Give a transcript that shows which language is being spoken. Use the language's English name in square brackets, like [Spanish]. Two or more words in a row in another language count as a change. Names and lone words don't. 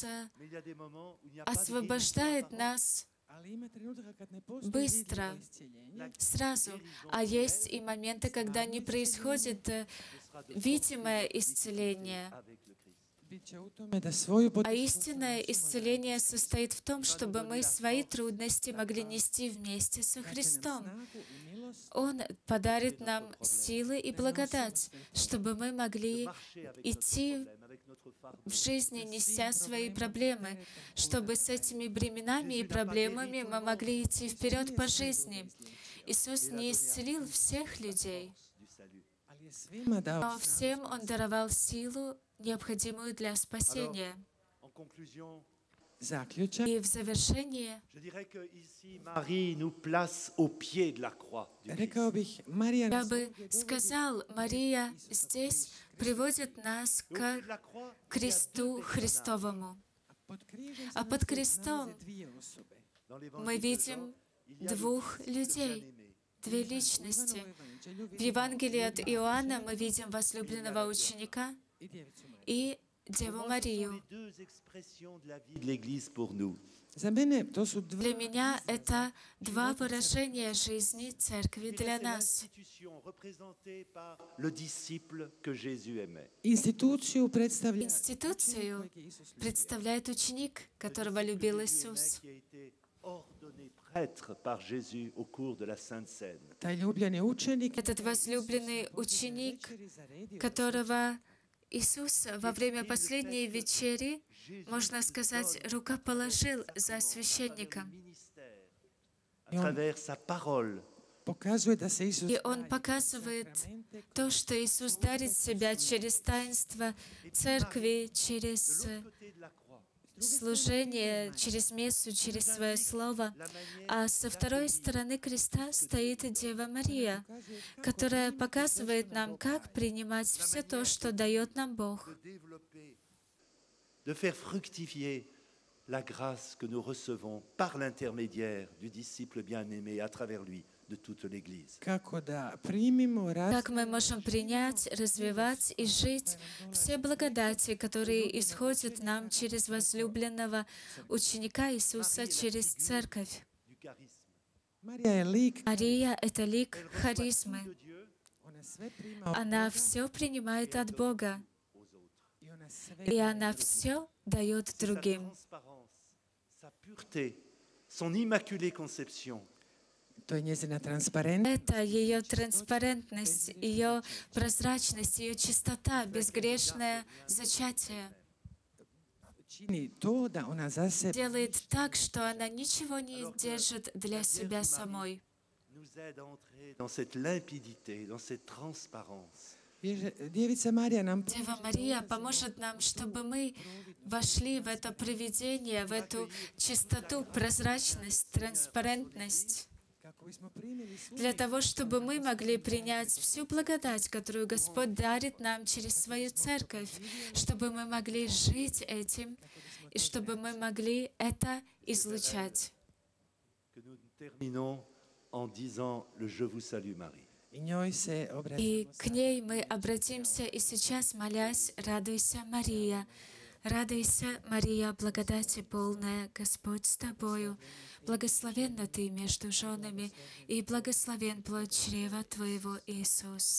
[French] Mais il y a des moments où il n'y a pas de [Russian] освобождает нас [Croatian] ali ima trenutka kad ne postoji [Russian] быстро, [Croatian] vidljivo iscjeljenje. [Russian] сразу, а есть и моменты, когда не происходит видимое исцеление. [French] avec le Christ. [Croatian] Bit će u tome da svoju [Russian] А истинное исцеление состоит в том, чтобы мы свои трудности могли нести вместе со Христом. [Croatian] snagu i milost [Russian] Он подарит нам силы и благодать, чтобы мы могли [French] Marcher avec notre [Russian] идти [French] problème, avec notre fardeau. [Russian] в жизни, неся свои проблемы, чтобы с этими бременами и проблемами мы могли идти вперед по жизни. Иисус не исцелил всех людей, [French] Du salut. [Croatian] ali je svima dao [Russian] но всем Он даровал силу, необходимую для спасения. [French] En conclusion, [Croatian] zaključak. [Russian] И в завершение [French] je dirais que ici Marie nous place au pied de la croix du Christ. [Croatian] Rekao bih, Marija [Russian] я [Croatian] nas [Russian] бы сказал, Мария здесь приводит нас [French] Au pied [Russian] к [French] de la croix, [Russian] кресту Христовому. [Croatian] pod križem [Russian] А [Croatian] se [Russian] под [Croatian] nalaze [Russian] крестом [Croatian] dvije osobe. [French] dans [Russian] мы [French] l'évangile de [Russian] видим [French] Jean, il y a le [Russian] двух [French] Fils de [Russian] людей, [French] bien-aimé. [Russian] две личности. [Croatian] Evanđelju [Russian] В [Croatian] vidimo [Russian] Евангелии от Иоанна мы видим возлюбленного ученика [Croatian] i djevicu Mariju. [Russian] и Деву [French] Pour moi, ce sont [Russian] Марию. [French] les deux expressions de la vie de l'Église pour nous. [Croatian] Za mene to su [Russian] Для меня это два выражения жизни церкви [French] Je dirais, [Russian] для [French] c'est [Russian] нас. [French] l'institution représentée par le disciple que Jésus aimait. [Croatian] instituciju predstavlja [Russian] Институцию [Croatian] kojeg je Isus ljubio. [Russian] представляет ученик, которого любил Иисус. [French] Qui a été ordonné prêtre par Jésus au cours de la Sainte Seine. [Croatian] Taj ljubljeni učenik [Russian] Этот возлюбленный ученик, [Croatian] večeri zaredio [Russian] которого Иисус во время последней вечери, можно сказать, рукоположил за священником. [French] Ministère, à travers sa parole, [Croatian] pokazuje da se Isus [Russian] И Он показывает то, что Иисус дарит себя через таинство церкви, через [French] côté de la croix, [Russian] служение, через мессу, через свое слово. А со второй стороны креста стоит Дева Мария, которая показывает нам, как принимать все то, что дает нам Бог, [French] de développer, de faire fructifier la grâce que nous recevons par l'intermédiaire du disciple bien-aimé à travers lui de toute l'Église. [Croatian] Kako da primimo [Russian] Как мы можем принять, развивать и жить все благодати, которые исходят нам через возлюбленного ученика Иисуса, через Церковь. [French] Du charisme [Croatian] Marija je lik, [Russian] Мария — это лик харизмы. [French] de Dieu [Croatian] ona sve prima [Russian] Она все принимает от Бога, [French] aux autres. [Croatian] i ona sve [Russian] и она все дает [French] C'est sa [Russian] другим. [French] transparence, sa pureté, son immaculée conception. [Croatian] To je njezina transparentnost. [Russian] Это ее транспарентность, ее прозрачность, ее чистота, безгрешное зачатие. [Croatian] Čini to da ona za sebe [Russian] Делает так, что она ничего не держит для себя самой. [French] Nous aide à entrer dans cette limpidité, dans cette transparence. [Croatian] Djevica Marija nam [Russian] Дева Мария поможет нам, чтобы мы вошли в это провидение, в эту чистоту, прозрачность, транспарентность, [Croatian] kako bismo primili svu [Russian] для того, чтобы мы могли принять всю благодать, которую Господь дарит нам через свою церковь, чтобы мы могли жить этим, и чтобы мы могли это излучать. [French] Que nous terminons en disant le Je vous salue Marie. [Croatian] i njoj se obraća. [Russian] И к ней мы обратимся, и сейчас, молясь, радуйся, Мария. Радуйся, Мария, благодати полная, Господь с тобою. Благословенна ты между женами, и благословен плод чрева твоего, Иисус.